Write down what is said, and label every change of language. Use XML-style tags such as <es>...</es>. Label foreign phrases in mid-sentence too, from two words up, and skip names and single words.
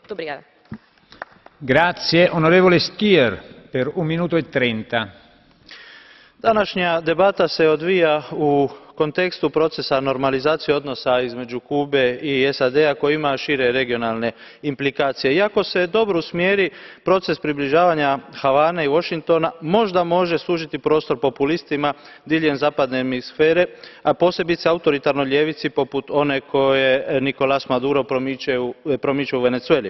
<pt>Muito obrigada.</pt> <it>Grazie. Onorevole Stier, per 1 minuto e 30.</it> <hr>Današnja debata se odvija u kontekstu procesa normalizacije odnosa između Kube i SAD-a koji ima šire regionalne implikacije. Iako se dobro usmjeri proces približavanja Havane i Washingtona, možda može sužiti prostor populistima diljem zapadne hemisfere, a posebice autoritarnoj ljevici poput one koje Nicolás Maduro promiče u Venezueli.</hr>